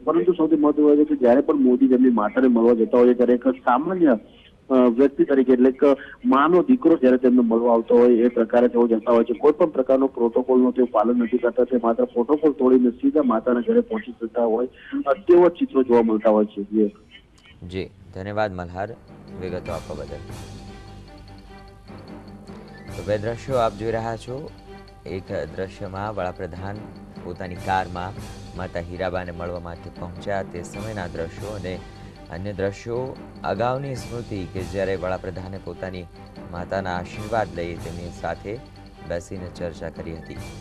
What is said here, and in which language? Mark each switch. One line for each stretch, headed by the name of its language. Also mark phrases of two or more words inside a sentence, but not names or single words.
Gujarati: પરંતુ સૌથી મહત્વનું છે કે જ્યારે પણ મોદી તેમની માતાને મળવા જતા હોય ત્યારે એક સામાન્ય વ્યક્તિ તરીકે એટલે કે માનો દીકરો જ્યારે તેમને મળવા આવતો હોય એ પ્રકારે તેઓ જતા હોય છે। કોઈ પણ પ્રકારનો પ્રોટોકોલનું તેઓ પાલન નથી કરતા, તે માત્ર પ્રોટોકોલ તોડીને સીધા માતાના ઘરે પહોંચી જતા હોય તેવા ચિત્રો જોવા મળતા હોય છે। જી ધન્યવાદ મલ્હાર વિગતો આપવા બદલ। तो બે દ્રશ્યો આપ જોઈ રહ્યા છો। એક દ્રશ્યમાં વડાપ્રધાન પોતાની કારમાં માતા હીરાબાને મળવા માટે પહોંચ્યા તે સમયના દ્રશ્યો અને अन्य દ્રશ્યો અગાઉની સ્મૃતિ કે જ્યારે વડાપ્રધાને પોતાની માતાના આશીર્વાદ લઈ તેમની સાથે બેસીને ચર્ચા કરી હતી।